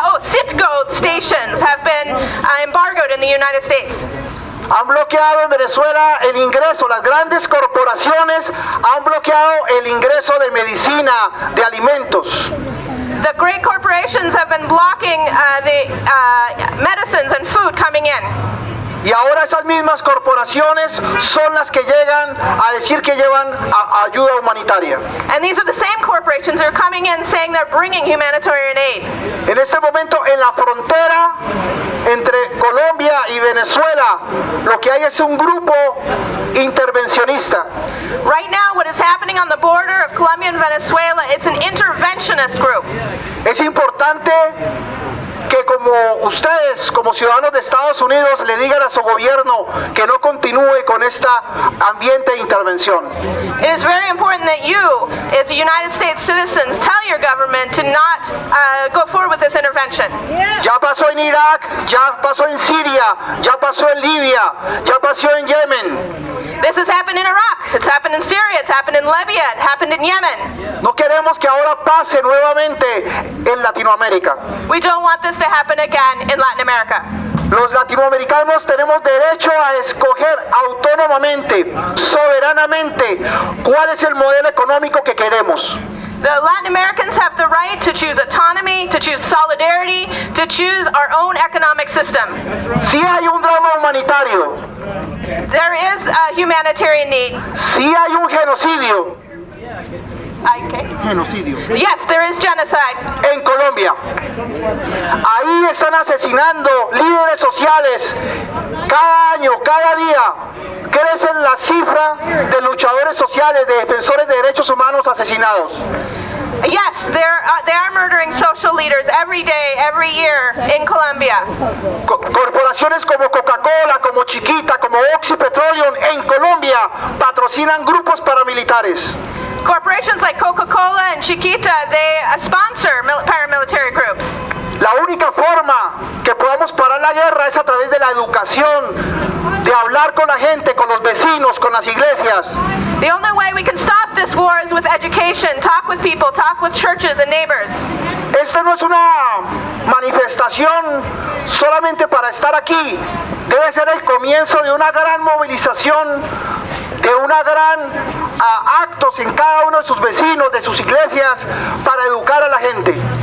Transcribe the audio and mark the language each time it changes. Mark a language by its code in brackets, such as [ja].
[en] Citgo stations have been embargoed in the United States. [es] Han bloqueado en Venezuela el ingreso, las grandes corporaciones han bloqueado el ingreso de medicina, de alimentos. [en] The great corporations have been blocking the medicines and food coming in. [es] Y ahora esas mismas corporaciones son las que llegan a decir que llevan ayuda humanitaria. [en] And these are the same corporations that are coming in saying they're bringing humanitarian aid. [es] En este momento en la frontera entre Colombia y Venezuela, lo que hay es un grupo intervencionista. [en] Right now, what is happening on the border of Colombia and Venezuela, it's an interventionist group. [es] Es importante que como ustedes, como ciudadanos de Estados Unidos, le digan a su gobierno que no continúe con este ambiente de intervención. [en] It is very important that you, as the United States citizens, tell your government to not go forward with this intervention. [es] Ya pasó en Irak, ya pasó en Siria, ya pasó en Libia, ya pasó en Yemen. [en] This has happened in Iraq, it's happened in Syria, it's happened in Libya, it happened in Yemen. [es] No queremos que ahora pase nuevamente en Latinoamérica. [en] We don't want this to happen again in Latin America. [es] Los latinoamericanos tenemos derecho a escoger autónomamente, soberanamente, cuál es el modelo económico que queremos. [en] The Latin Americans have the right to choose autonomy, to choose solidarity, to choose our own economic system. [es] Sí hay un drama humanitario, [en] There is a humanitarian need. [es] sí hay un genocidio Genocidio. [en] Yes, there is genocide. [es] en Colombia. Ahí están asesinando líderes sociales. Cada año, cada día, crecen la cifra de luchadores sociales, de defensores de derechos humanos asesinados. [en] Yes, they are murdering social leaders every day, every year in Colombia. [es] Corporaciones como Coca-Cola, como Chiquita, como Oxy Petroleum en Colombia patrocinan grupos paramilitares. [en] Corporations like Coca-Cola and Chiquita, they sponsor paramilitary groups. [es] La única forma que podamos parar la guerra es a través de la educación, de hablar con la gente, con los vecinos, con las iglesias. [en] The only way we can stop this war is with education, talk with people, talk with churches and neighbors. [es] Esta no es una manifestación solamente para estar aquí, debe ser el comienzo de una gran movilización, de una gran actos en cada uno de sus vecinos, de sus iglesias, para educar a la gente.